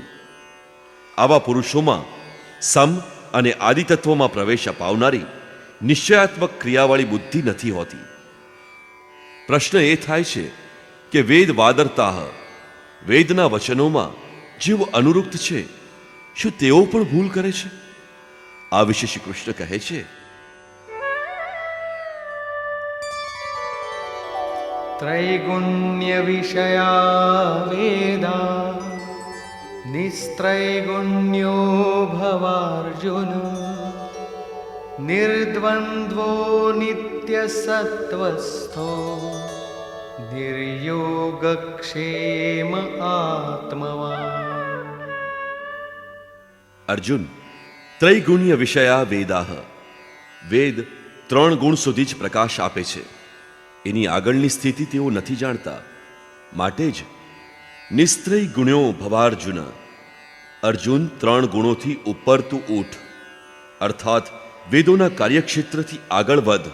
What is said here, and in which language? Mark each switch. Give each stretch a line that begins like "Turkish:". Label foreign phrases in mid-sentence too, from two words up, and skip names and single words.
Gujarati: આવા પુરુષોમાં સમ અને આદિતત્વમાં પ્રવેશ અપાવનારી નિશ્ચયાત્મક ક્રિયાવાળી બુદ્ધિ નથી હોતી. પ્રશ્ન એ થાય છે કે
Sanskrit: वेद वादरताः,
Gujarati: વેદના વચનોમાં જેઓ અનુરુક્ત છે, શું તેઓ પણ ભૂલ કરે છે? આ વિશે શ્રી કૃષ્ણ કહે છે,
Sanskrit: त्रैगुण्य विषया वेदा निस्त्रैगुण्यो भवार्जुन निर्द्वन्द्वो नित्यसत्त्वस्थो निर्योगक्षेम आत्मवान्.
Gujarati: અર્જુન,
Sanskrit: त्रैगुण्य विषया वेदाः,
Gujarati: વેદ 3 ગુણ સુધી જ પ્રકાશ આપે છે. એની આગળની સ્થિતિ તેઓ નથી જાણતા. માટે જ
Sanskrit: निस्त्रय गुण्यो भवार्जुन,
Gujarati: અર્જુન 3 ગુણોથી ઉપર તું ઉઠ, અર્થાત વેદોના કાર્યક્ષેત્રથી આગળ વધ.